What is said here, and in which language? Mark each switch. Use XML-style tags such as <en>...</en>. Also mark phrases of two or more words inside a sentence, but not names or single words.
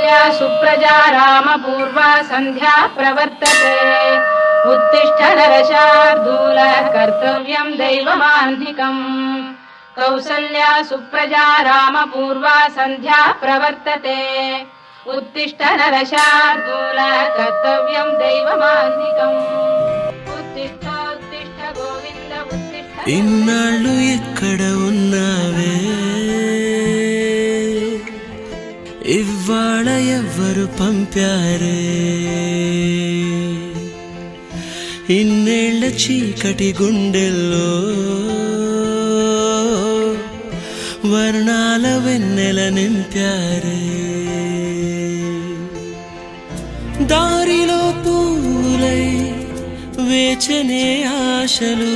<sa>सुप्रजा रामपूर्वा सन्ध्या प्रवर्तते उत्तिष्ठ नरशार्दूल कर्तव्यं दैवमाह्निकम् कौसल्या सुप्रजा रामपूर्वा सन्ध्या प्रवर्तते उत्तिष्ठ नरशार्दूल कर्तव्यं दैवमाह्निकम् उत्तिष्ठ उत्तिष्ठ गोविन्द उत्तिष्ठ</sa> <te>ఇన్నాళ్ళు ఎక్కడ ఉన్నావే ఇవాళ ఎవ్వరు పంపారే ఇన్నేళ్ల చీకటి గుండెల్లో వర్ణాల వెన్నెల నింపారే దారిలో పూలై వేచనే ఆశలు</te>